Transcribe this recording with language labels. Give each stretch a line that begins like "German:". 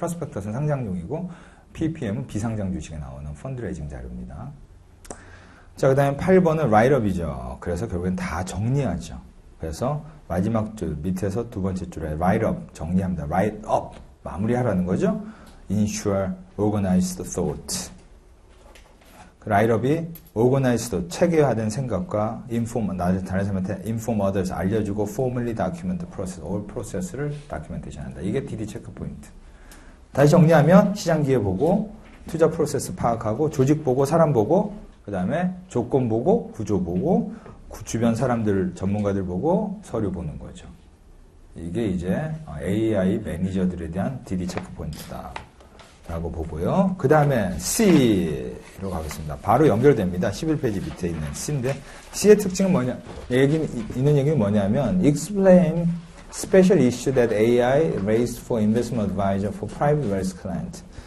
Korean: 프로스펙터스는 상장용이고 PPM은 비상장 주식에 나오는 펀드레이징 자료입니다. 자, 그 다음에 8번은 라이트업이죠. 그래서 결국엔 다 정리하죠. 그래서 마지막 줄 밑에서 두 번째 줄에 라이트업 정리합니다. 라이트업 마무리하라는 거죠.
English: Ensure organized thought.
Korean: 그 라이트업이 organized 체계화된 생각과 다른 사람한테
English: inform others
Korean: 알려주고
English: formally document process, all process를
Korean: documentation 한다. 이게 DD 체크 포인트. 다시 정리하면 시장 기회 보고 투자 프로세스 파악하고 조직 보고 사람 보고 그 다음에 조건 보고 구조 보고 주변 사람들 전문가들 보고 서류 보는 거죠. 이게 이제 AI 매니저들에 대한 DD 체크 포인트다 라고 보고요. 그 다음에 C로 가겠습니다. 바로 연결됩니다. 11페이지 밑에 있는 C인데 C의 특징은 뭐냐? 있는 얘기는 뭐냐면
English: explain special issue that AI raised for investment advisor for private wealth client.